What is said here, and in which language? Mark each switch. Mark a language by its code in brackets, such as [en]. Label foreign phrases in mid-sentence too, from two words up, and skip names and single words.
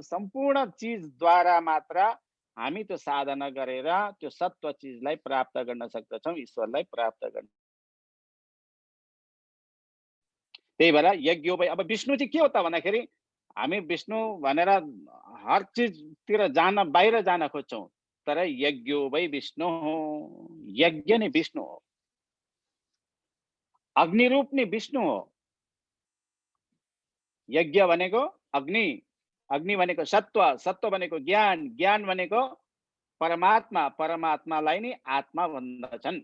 [ne] सम्पूर्ण चीज द्वारा मात्र हामी त्यो साधना गरेर त्यो सत्व चीजलाई प्राप्त गर्न सक्दछौं, ईश्वरलाई प्राप्त गर्न। त्यही भएर यज्ञ भई। अब विष्णु चाहिँ के हो त भन्दाखेरि हामी विष्णु भनेर हर चीजतिर जान, बाहिर जान खोज्छौं, तर [sa] यज्ञो वै विष्णु, [ne] यज्ञ नै विष्णु हो, अग्निरूप नै विष्णु हो। यज्ञ भनेको अग्नि, अग्नि भनेको सत्व, सत्व भनेको ज्ञान, ज्ञान भनेको परमात्मा, परमात्मालाई नै आत्मा भन्दछन्।